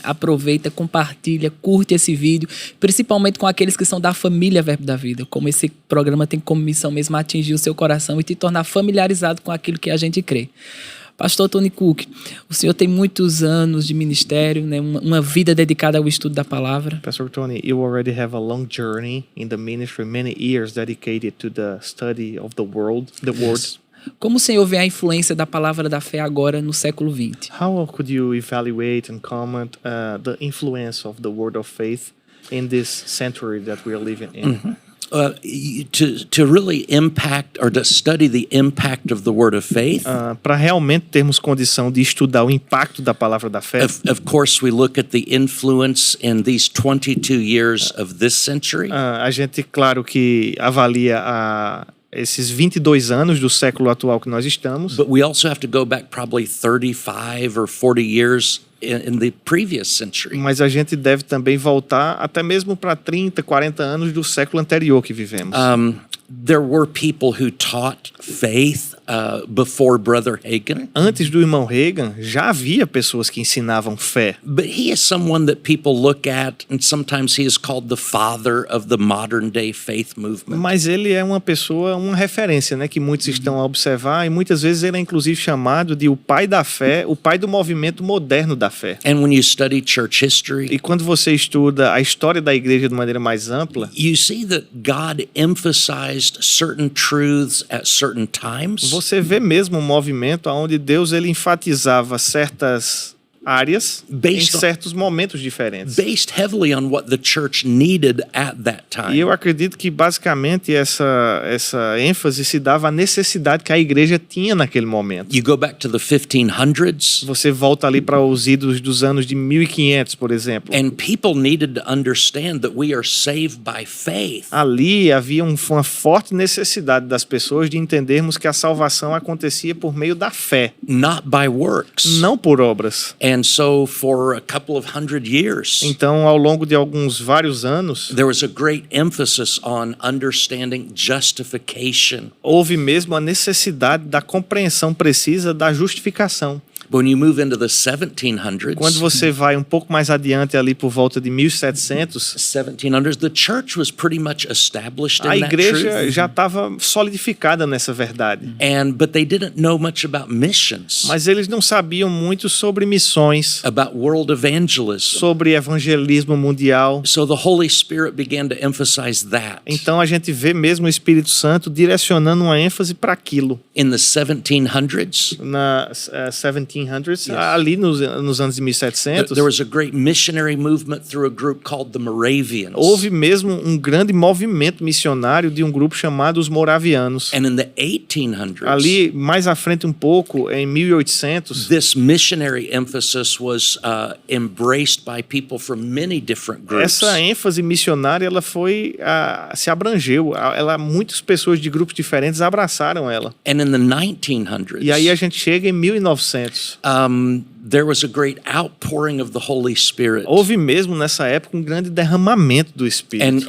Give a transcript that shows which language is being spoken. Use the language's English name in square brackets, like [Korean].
[Portuguese] Aproveita, compartilha, curte esse vídeo, principalmente com aqueles que são da família Verbo da Vida. Como esse programa tem como missão mesmo atingir o seu coração e te tornar familiarizado com aquilo que a gente crê. Pastor Tony Cook, o senhor tem muitos anos de ministério, né? Uma vida dedicada ao estudo da palavra. [English] Pastor Tony, you already have a long journey in the ministry, many years dedicated to the study of the word. [Portuguese] Como o senhor vê a influência da palavra da fé agora no século XX? [English] How could you evaluate and comment the influence of the word of faith in this century that we are living in? To really impact or to study the impact of the word of faith, [Portuguese] Para realmente termos condição de estudar o impacto da palavra da fé, [English] of course, we look at the influence in these 22 years of this century. [Portuguese] a gente, claro que avalia esses 22 anos do século atual que nós estamos, [English] But we also have to go back probably 35 or 40 years in the previous century. [Portuguese] mas a gente deve também voltar até mesmo para 30, 40 anos do século anterior que vivemos. [English] There were people who taught faith before Brother Hagin, [Portuguese] Antes do irmão Reagan, já havia pessoas que ensinavam fé. [English] but he is someone that people look at, and sometimes he is called the father of the modern day faith movement. [Portuguese] Mas ele é uma pessoa, uma referência, né, que muitos estão a observar, e muitas vezes ele é inclusive chamado de o pai da fé, o pai do movimento moderno da fé. [English] And when you study church history, [Portuguese] E quando você estuda a história da igreja de maneira mais ampla, [English] you see that God emphasized certain truths at certain times. [Portuguese] você vê mesmo um movimento onde Deus ele enfatizava certas áreas em [English] Based on- [Portuguese] certos momentos diferentes. [English] Based heavily on what the church needed at that time. [Portuguese] E eu acredito que basicamente essa ênfase se dava à necessidade que a igreja tinha naquele momento. [English] You go back to the 1500s, [Portuguese] Você volta ali para os idos dos anos de 1500, por exemplo. [English] and people needed to understand that we are saved by faith. [Portuguese] Ali havia uma forte necessidade das pessoas de entendermos que a salvação acontecia por meio da fé, [English] Not by works. [Portuguese] não por obras. [English] And so for a couple of hundred years, [Portuguese] Então, ao longo de vários anos, [English] there was a great emphasis on understanding justification. [Portuguese] houve mesmo a necessidade da compreensão precisa da justificação. [English] When you move into the 1700s, [Portuguese] Quando você vai um pouco mais adiante ali por volta de 1700, [English] 1700s, the church was pretty much established [Portuguese] a [English] in that [Portuguese] igreja [English] truth. [Portuguese] já estava solidificada nessa verdade. [English] But they didn't know much about missions, [Portuguese] Mas eles não sabiam muito sobre missões, [English] about world evangelism. [Portuguese] sobre evangelismo mundial. [English] So the Holy Spirit began to emphasize that. [Portuguese] Então a gente vê mesmo o Espírito Santo direcionando uma ênfase para aquilo. [English] In the 1700s, [Portuguese] Na 1700s, ali nos anos de 1700, [English] there was a great missionary movement through a group called the Moravians. [Portuguese] houve mesmo um grande movimento missionário de um grupo chamado os Moravianos. [English] And in the 1800s, [Portuguese] Ali, mais à frente um pouco, em 1800, [English] this missionary emphasis was embraced by people from many different groups. [Portuguese] essa ênfase missionária ela se abrangeu. Muitas pessoas de grupos diferentes abraçaram ela. [English] And in the 1900s, [Portuguese] E aí a gente chega em 1900. [English] there was a great outpouring of the Holy Spirit. [Portuguese] Houve mesmo nessa época um grande derramamento do Espírito.